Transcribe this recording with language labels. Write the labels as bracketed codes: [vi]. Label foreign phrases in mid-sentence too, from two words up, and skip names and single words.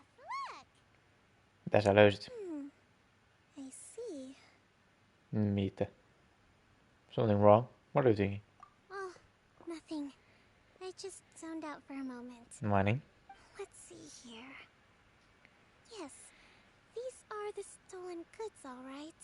[en] Look! [fi] Mitä sä löysit? [en] I see. Mitä? Something wrong? What are you thinking? Oh, nothing. I just zoned out for a moment. Mining? Let's see here. Yes, these are the stolen goods, all right.